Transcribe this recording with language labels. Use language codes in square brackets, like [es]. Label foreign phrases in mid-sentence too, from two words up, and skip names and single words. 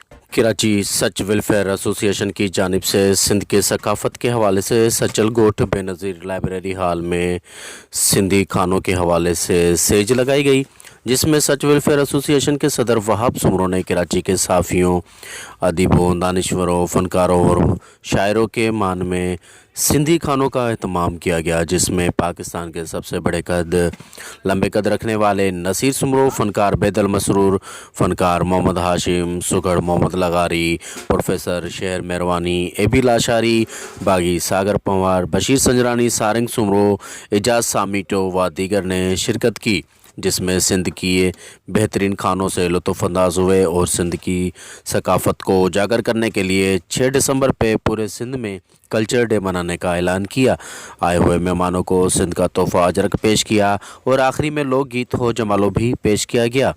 [ur] کراچی سچ ویلفیئر ایسوسی ایشن کی جانب سے سندھ کے ثقافت کے حوالے سے سچل گوٹھ بینظیر لائبریری ہال میں سندھی کھانوں کے حوالے سے سیج لگائی گئی، جس میں سچ ویلفیئر ایسوسی ایشن کے صدر وہاب سومروں نے کراچی کے صحافیوں، ادیبوں، دانشوروں، فنکاروں اور شاعروں کے مان میں سندھی کھانوں کا اہتمام کیا گیا، جس میں پاکستان کے سب سے بڑے لمبے قد رکھنے والے نصیر سومرو، فنکار بیدل مسرور، فنکار محمد ہاشم، سگھڑ محمد لغاری، پروفیسر شہر مہروانی، اے بی لاشاری، باغی ساگر پنوار، بشیر سنجرانی، سارنگ سومرو، اعجاز سامیٹو و دیگر نے شرکت کی، جس میں سندھ کی بہترین کھانوں سے لطف اندوز ہوئے اور سندھ کی ثقافت کو اجاگر کرنے کے لیے 6 دسمبر پہ پورے سندھ میں کلچر ڈے منانے کا اعلان کیا. آئے ہوئے مہمانوں کو سندھ کا تحفہ اجرک پیش کیا اور آخری میں لوک گیت ہو جمالو بھی پیش کیا گیا.